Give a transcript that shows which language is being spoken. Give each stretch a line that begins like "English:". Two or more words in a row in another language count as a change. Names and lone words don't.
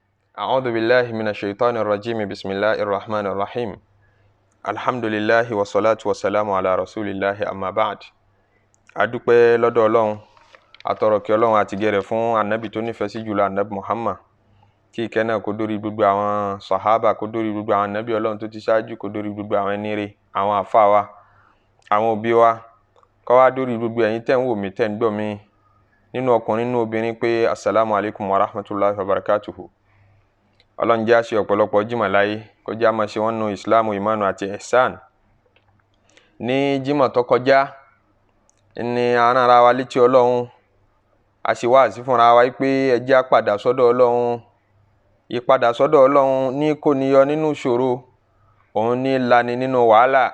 Arabic: أعوذ بالله من الشيطان الرجيم بسم الله الرحمن الرحيم الحمد لله والصلاة والسلام على رسول الله أما بعد.
Yoruba: adúpẹ́ lọ́dọ̀ Ọlọ́run atọrọ kí Ọlọ́run àti gẹrẹ fún Ànábì tó nífẹ̀ẹ́ sí jùlọ Ànábì Muhammad, kí ìkẹ́ náà kó dórí gbogbo àwọn sàhábà, kó dórí gbogbo àwọn Ànábì Ọlọ́run tó ti ṣáájú, kó dórí gbogbo àwọn ẹni rere, àwọn àfáà wa, àwọn òbí wa, kó wá dórí gbogbo ẹ̀yin tẹ́ ń wò mí tẹ́ ń gbọ́ mi nínú ọkùnrin nínú obìnrin pé
Arabic: السلام عليكم ورحمة الله وبركاته.
Yoruba: Ọlọ́run jẹ́ àṣẹ ọ̀pọ̀lọpọ̀ jímọ̀ láyé, kó jẹ́ àmọ́ ṣe wọ́n nù ìsìláàmù, ìmánu àti ihsan. Ní jímọ̀ tó kọjá ní ara wa létí Ọlọ́run, a sì wáàsí fúnra wa pé ẹ jẹ́ á padà sọ́dọ̀ Ọlọ́run. Ìpadà sọ́dọ̀ Ọlọ́run ní kó ni yọ nínú ìṣòro, òun ní lani nínú wàhálà.